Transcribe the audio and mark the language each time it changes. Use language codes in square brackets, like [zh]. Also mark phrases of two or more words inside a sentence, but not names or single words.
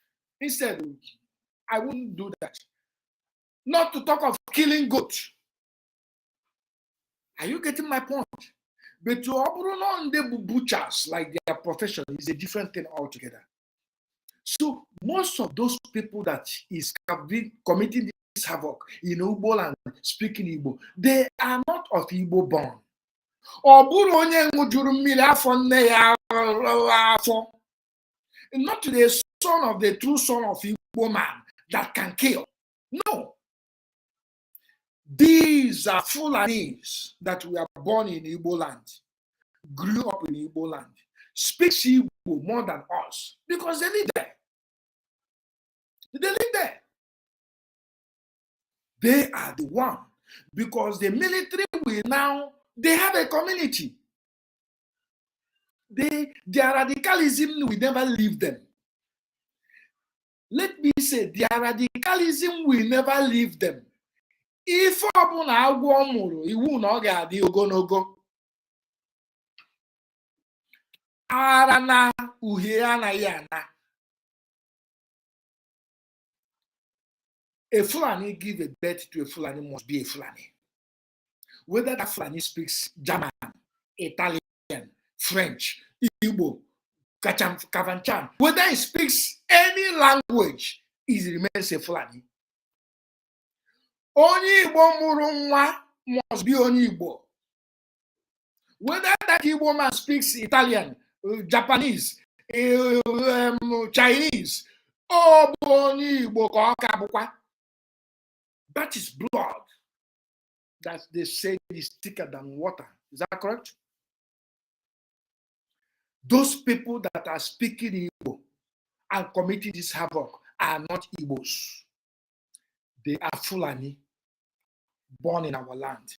[en] Instead, I wouldn't do that. Not to talk of killing goat. Are you getting my point? But to operate the butchers, like their profession, is a different thing altogether. So most of those people that is committing this havoc in Igbo land, speaking Igbo, they are not of Igbo born. [ig] Ọ bụrụ onye ṅụjuru mmiri afọ nne ya afọ. [en] Not the son of the true son of Igbo man that can kill. No. These are Fulanis that were born in Igbo land, grew up in Igbo land, speaks Igbo more than us because they live there. They live there. They are the one because the military will now, they have a community. Their radicalism will never leave them. Let me say, their radicalism will never leave them. [ig] If ọbụna agwọ mụrụ iwu na ọ ga-adị ogologo, ara na uhie anaghị ana. [en] A Fulani give a birth to a Fulani must be a Fulani. Whether that Fulani speaks German, Italian, French, Igbo, Kafanchan, whether he speaks any language, he remains a Fulani. Only Igbo [ig] mụrụ nwa [en] must be only Igbo. Whether that Igbo man speaks Italian, Japanese, Chinese, only Igbo [ig] ka ọ ka bụkwa. [en] That is blood that they say is thicker than water. Is that correct? Those people that are speaking Igbo and committing this havoc are not Igbos. They are Fulani, born in our land.